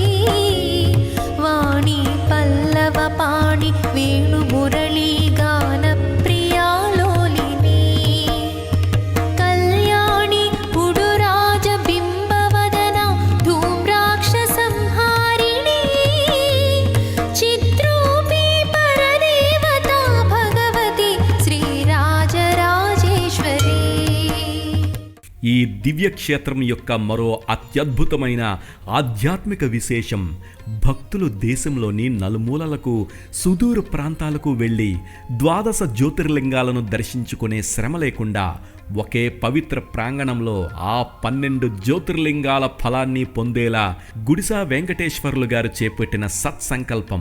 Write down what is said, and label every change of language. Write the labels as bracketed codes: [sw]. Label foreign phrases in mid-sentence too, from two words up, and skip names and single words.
[sa] वाणी पल्लवपाणि वेणुमुरली गानप्रिया लोलिनी कल्याणी पुडुराजबिम्बवदना धूम्राक्षसंहारिणी चित्रूपी परदेवता भगवती श्रीराजराजेश्वरी [te] ఈ దివ్యక్షేత్రం యొక్క మరో అత్యద్భుతమైన ఆధ్యాత్మిక విశేషం భక్తులు దేశంలోని నలుమూలలకు సుదూర ప్రాంతాలకు వెళ్ళి ద్వాదశ జ్యోతిర్లింగాలను దర్శించుకునే శ్రమ లేకుండా ఒకే పవిత్ర ప్రాంగణంలో ఆ 12 జ్యోతిర్లింగాల ఫలాన్ని పొందేలా గుడిస వెంకటేశ్వర్లు గారు చేపట్టిన సత్సంకల్పం.